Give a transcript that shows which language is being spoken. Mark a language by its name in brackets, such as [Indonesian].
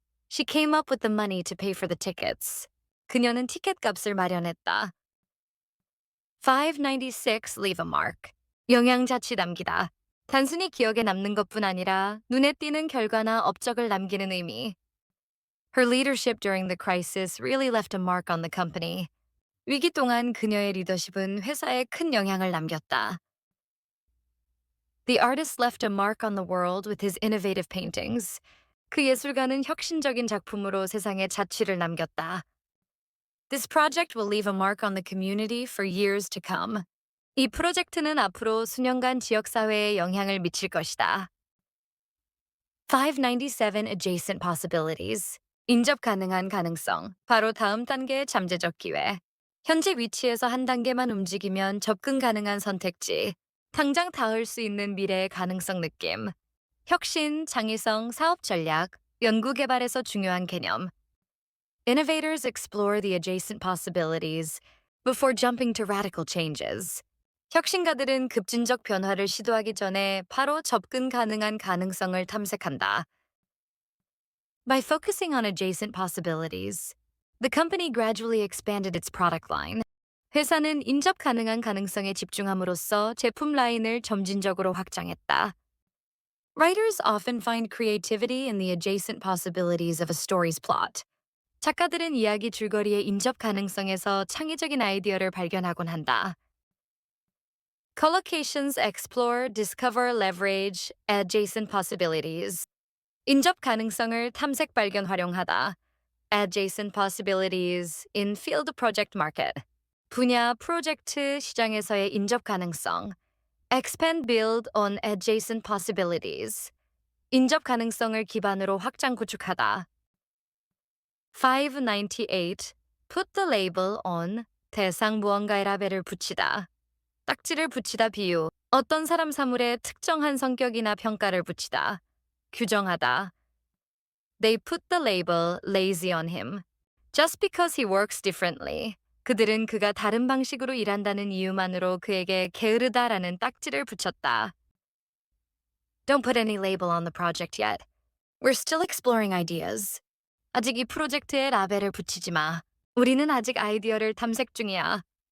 [English] She came up with the money to pay for the tickets. [Korean] 그녀는 티켓 값을 마련했다. [English] 596 leave a mark. [Korean] 영양자치 남기다. 단순히 기억에 남는 것뿐 아니라 눈에 띄는 결과나 업적을 남기는 의미. [English] Her leadership during the crisis really left a mark on the company. [Korean] 위기 동안 그녀의 리더십은 회사에 큰 영향을 남겼다. [English] The artist left a mark on the world with his innovative paintings. [Korean] 그 예술가는 혁신적인 작품으로 세상에 자취를 남겼다. [English] This project will leave a mark on the community for years to come. [Korean] 이 프로젝트는 앞으로 수년간 지역사회에 영향을 미칠 것이다. [English] 597 Adjacent Possibilities. [Korean] 인접 가능한 가능성. 바로 다음 단계의 잠재적 기회. 현재 위치에서 한 단계만 움직이면 접근 가능한 선택지. 당장 닿을 수 있는 미래의 가능성 느낌. 혁신, 창의성, 사업 전략, 연구 개발에서 중요한 개념. [English] Innovators explore the adjacent possibilities before jumping to radical changes. [Korean] 혁신가들은 급진적 변화를 시도하기 전에 바로 접근 가능한 가능성을 탐색한다. [English] By focusing on adjacent possibilities, the company gradually expanded its product line. [Korean] 회사는 인접 가능한 가능성에 집중함으로써 제품 라인을 점진적으로 확장했다. [English] Writers often find creativity in the adjacent possibilities of a story's plot. [Korean] 작가들은 이야기 줄거리의 인접 가능성에서 창의적인 아이디어를 발견하곤 한다. [English] Collocations explore, discover, leverage adjacent possibilities. [Korean] 인접 가능성을 탐색 발견 활용하다. [English] Adjacent possibilities in field project market. [Korean] 분야 프로젝트 시장에서의 인접 가능성. [English] Expand build on adjacent possibilities. [Korean] 인접 가능성을 기반으로 확장 구축하다. [English] 598. Put the label on. [Korean] 대상 무언가의 라벨을 붙이다. 딱지를 붙이다 비유. 어떤 사람 사물에 특정한 성격이나 평가를 붙이다. 규정하다. [English] They put the label lazy on him. Just because he works differently. [Korean] 그들은 그가 다른 방식으로 일한다는 이유만으로 그에게 게으르다라는 딱지를 붙였다. [English] Don't put any label on the project yet. We're still exploring ideas. [Korean] 아직 이 프로젝트에 라벨을 붙이지 마. 우리는 아직 아이디어를 탐색 중이야.